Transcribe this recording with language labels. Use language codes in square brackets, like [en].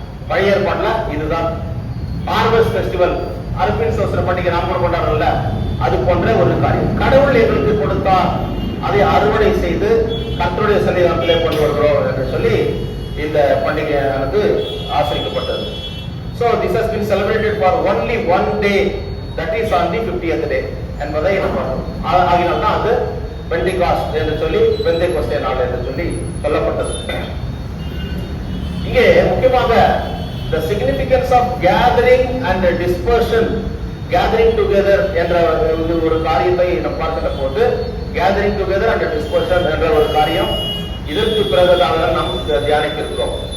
[ta] பழைய ஏற்பாட்டுல இதுதான் ஹார்வெஸ்ட் ஃபெஸ்டிவல், அறுப்பின் ஸ்தோத்திர பண்டிகை நாம கொண்டாடுறோம்ல, அது போன்ற ஒரு காரியம். கடவுள் எங்களுக்கு கொடுத்தார், அதை அறுவடை செய்து கர்த்தருடைய சன்னிதானத்திலே கொண்டு வருகிறோம் என்று சொல்லி இந்த பண்டிகையானது ஆசரிக்கப்பட்டது. [en] So this has been celebrated for only one day, that is on the 50th day [ta] என்பதை நம்ம ஆகினால் தான் அது பெண்டிகாஸ்ட் என்று சொல்லி பெந்தேகோஸ்தே நாள் என்று சொல்லி சொல்லப்பட்டது. இங்கே முக்கியமாக [en] the significance of gathering and dispersion, gathering together [ta] என்ற ஒரு காரியத்தை நாம் பார்க்கிற போது [en] gathering together and dispersion [ta] என்ற ஒரு காரியம் இதற்கு பிறகுதான் நாம் தியானிக்க இருக்கிறோம்.